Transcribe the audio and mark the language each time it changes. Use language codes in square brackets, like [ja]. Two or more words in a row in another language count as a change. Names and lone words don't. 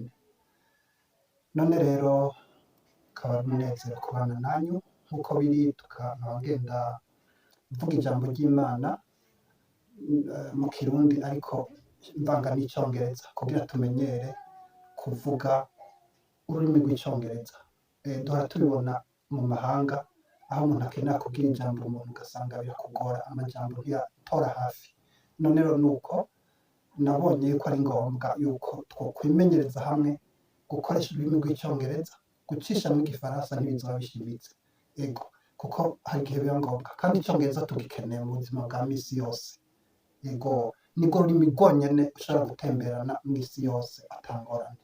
[rn] None rero akaba ari umunezero kubana nanyu, nk'uko biri tukaba ngenda mvuga ijambo ry'Imana mu Kirundi ariko mvanga n'icyongereza kugira tumenyere kuvuga ururimi rw'icyongereza. Duhora tubibona mu mahanga aho umuntu akenera kubwira ijambo umuntu ugasanga birakugora, amajambo ntiyatora hafi. None rero nuko nabonye yuko ari ngombwa yuko twokwimenyereza hamwe gukoresha ururimi rw'icyongereza, gucisha mu gifaransa ntibizaba bishimitse, ego, kuko hari igihe biba ngombwa, kandi icyongereza tugikeneye mu buzima bwa misi yose, ego, nirwo rurimi rwonyene ushobora gutemberana mu isi yose atangorane.